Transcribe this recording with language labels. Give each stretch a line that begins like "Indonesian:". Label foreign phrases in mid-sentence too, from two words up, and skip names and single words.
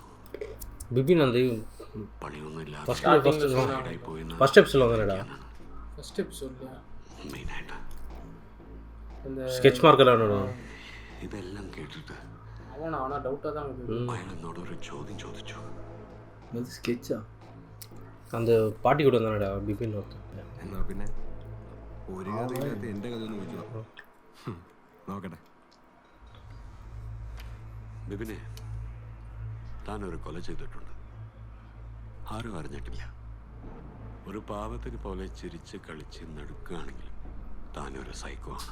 Malayalam: ബിബിൻ പണിയൊന്നുമില്ല. ഇതെല്ലാം കേട്ടിട്ട് അയാൾ എന്നോട് ഒരു ചോദ്യം ചോദിച്ചു.
Tamil: அந்த பாட்டி கூட வந்தானடா பிபின்
Malayalam: എന്നാ പിന്നെ ഒരു കഥയില്ലാത്ത എൻ്റെ കഥ ഒന്ന് ചോദിച്ചു നോക്കട്ടെ. ബിബിനെ, താനൊരു കൊല ചെയ്തിട്ടുണ്ട്. ആരും അറിഞ്ഞിട്ടില്ല. ഒരു പാവത്തിന് പോലെ ചിരിച്ച് കളിച്ച് നടുക്കുകയാണെങ്കിലും താനൊരു സൈക്കോ ആണ്.